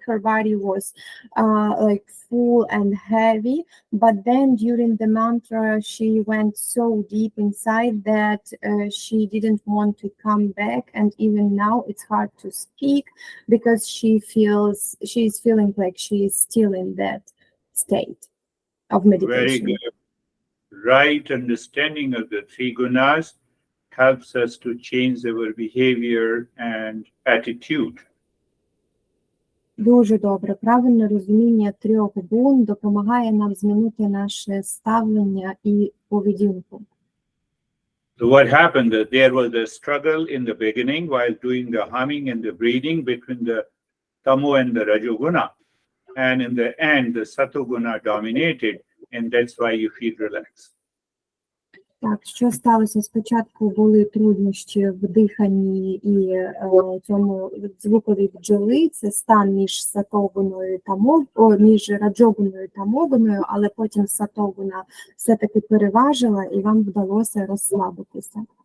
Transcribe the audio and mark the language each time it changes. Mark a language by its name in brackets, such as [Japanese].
[English] Her body was like full and heavy, but then during the mantra she went so deep inside that she didn't want to come back, and even now it's hard to speak because she's feeling like she is still in that state of meditation. Very good. Right understanding of the three gunas helps us to change our behavior and attitude. [Ukrainian] Дуже добре. Правильне розуміння трьох гун допомагає нам змінити наше ставлення і поведінку. [English] So what happened? That there was a struggle in the beginning while doing the humming and the breathing between the tamo and the rajoguna. And in the end, the satoguna dominated, and that's why you feel relaxed. [Ukrainian] Так, що сталося? Спочатку були труднощі в диханні і цьому звукові бджоли. Це стан між сатогуною та між раджогуною та могуною, але потім сатогуна все-таки переважила і вам вдалося розслабитися.